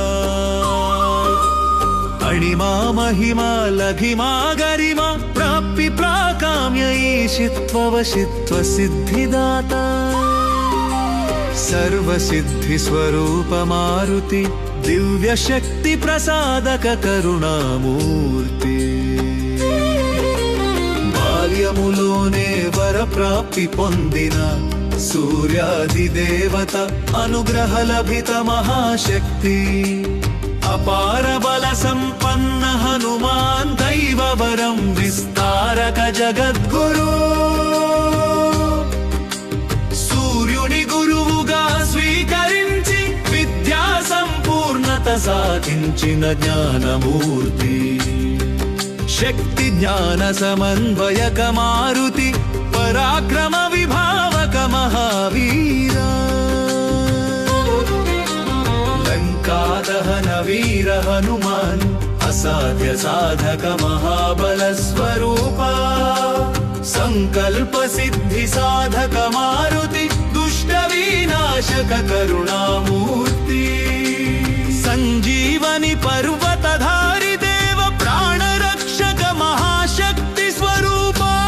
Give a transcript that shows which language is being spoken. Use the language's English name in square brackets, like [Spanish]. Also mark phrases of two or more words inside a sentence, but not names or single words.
[Sanskrit] अणिमा महिमा लघिमा गरिमा प्राप्ति प्राकाम्य ईशित्ववशित्व सिद्धिदाता सर्वसिद्धि स्वरूप मारुति दिव्य शक्ति प्रसादक करुणामूर्ति [Telugu] బాల్యములోనే వర ప్రాప్తి పొందిన సూర్యాది దేవత అనుగ్రహ లభిత మహాశక్తి అపార బల సంపన్న హనుమాన్ దైవ వరం విస్తారక జగద్గురు సూర్యుని గురువుగా స్వీకరించి విద్యా సంపూర్ణత సాధించిన జ్ఞానమూర్తి [Sanskrit] शक्ति ज्ञान समन्वयक मारुति पराक्रम विभावक महावीरा लंका दहन वीर हनुमान असाध्य साधक महाबल स्वरूपा संकल्प सिद्धि साधक मारुति दुष्ट विनाशक करुणामूर्ति संजीवनी पर्वतधारी देव प्राण महाशक्ति स्वरूपा